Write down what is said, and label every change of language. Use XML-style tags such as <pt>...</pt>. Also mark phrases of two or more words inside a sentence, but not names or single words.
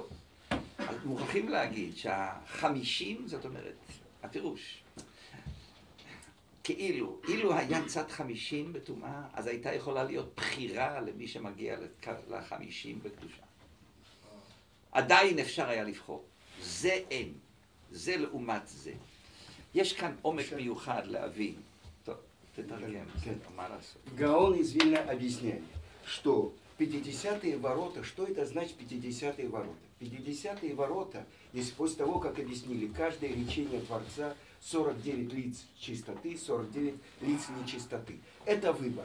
<he>אז מוכרחים להגיד שה50, זאת אומרת, הפירוש, כאילו, אילו היה צד 50 בטומאה, אז הייתה יכולה להיות בחירה למי שמגיע ל50 בקדושה. עדיין אפשר היה לבחור. זה אין. זה לעומת זה. יש כאן עומק מיוחד להבין. טוב, תתרגם, מה לעשות?</he> <ru>Гаон из Вильна объясняет, что 50-е ворота, что это значит 50-е ворота? 50-е ворота, если после того, как объяснили, каждое речение Творца 49 лиц чистоты, 49 лиц нечистоты. Это выбор.</ru>